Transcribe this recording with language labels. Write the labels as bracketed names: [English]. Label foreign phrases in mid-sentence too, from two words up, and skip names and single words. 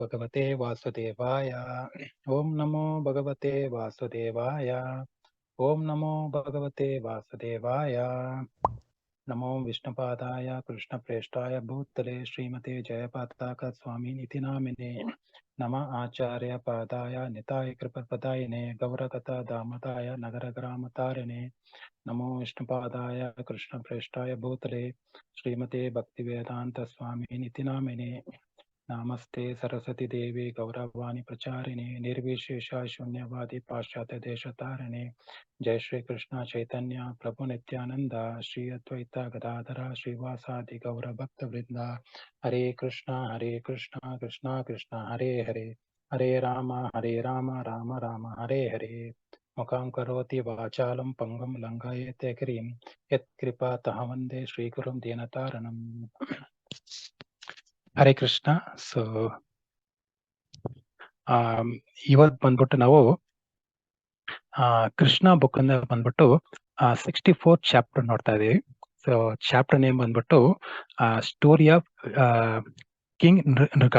[Sanskrit] ಭಗವತೆ ವಾಸುದೇವಾಯ. ಓಂ ನಮೋ ಭಗವತೆ ವಾಸುದೇವಾಯ. ಓಂ ನಮೋ ಭಗವತೆ ವಾಸುದೇವಾಯ. ನಮೋ ವಿಷ್ಣುಪಾದಾಯ ಕೃಷ್ಣಪ್ರೇಷ್ಠಾಯ ಭೂತಲೆ ಶ್ರೀಮತೆ ಜಯಪಾತಾಕ ಸ್ವಾಮಿನಿತಿ ನಾಮಿನೇ. ನಮ ಆಚಾರ್ಯ ಪಾದಾಯ ನಿತಾಯ ಕೃಪಪದಾಯಿನೇ ಗೌರಗತ ದಾಮದಾಯ ನಗರ ಗ್ರಾಮತಾರಿಣೇ. ನಮೋ ವಿಷ್ಣುಪಾದಾಯ ಕೃಷ್ಣಪ್ರೇಷ್ಠಾಯ ಭೂತಲೆ ಶ್ರೀಮತೆ ಭಕ್ತಿವೇದಾಂತ ಸ್ವಾಮಿನಿತಿ ನಾಮಿನೇ. ನಮಸ್ತೆ ಸರಸ್ವತಿ ದೇವಿ ಗೌರವಾಣಿ ಪ್ರಚಾರಿಣೆ ನಿರ್ವಿಶೇಷ ಶೂನ್ಯವಾದಿ ಪಾಶ್ಚಾತ್ಯ ದೇಶತಾರಿಣೆ. ಜಯ ಶ್ರೀ ಕೃಷ್ಣ ಚೈತನ್ಯ ಪ್ರಭು ನಿತ್ಯಾನಂದ ಶ್ರೀ ಅದ್ವೈತ ಗದಾಧರ ಶ್ರೀವಾಸಾದಿ ಗೌರ ಭಕ್ತ ವೃಂದ. ಹರೇ ಕೃಷ್ಣ ಕೃಷ್ಣ ಕೃಷ್ಣ ಹರೇ ಹರೇ. ಹರೇ ರಾಮ ರಾಮ ರಾಮ ಹರೇ ಹರೇ. ಮುಖಾಂ ಕರೋತಿ ವಾಚಾಲಂ ಪಂಗಂ ಲಂಘಯತೆ ಗಿರಿಂ ಯತ್ ಕೃಪಾತಃ ವಂದೇ ಶ್ರೀಗುರುಂ ದೀನತಾರಣಂ. ಹರೇ ಕೃಷ್ಣ. [Kannada] ಸೊ ಇವತ್ತು ಬಂದ್ಬಿಟ್ಟು ನಾವು ಕೃಷ್ಣ ಬುಕ್ ಅಂದ ಬಂದ್ಬಿಟ್ಟು 64th ಚಾಪ್ಟರ್ ನೋಡ್ತಾ ಇದೀವಿ. ಸೊ [English] chapter name [Kannada] ಬಂದ್ಬಿಟ್ಟು ಸ್ಟೋರಿ ಆಫ್ ಕಿಂಗ್ ನೃಗ.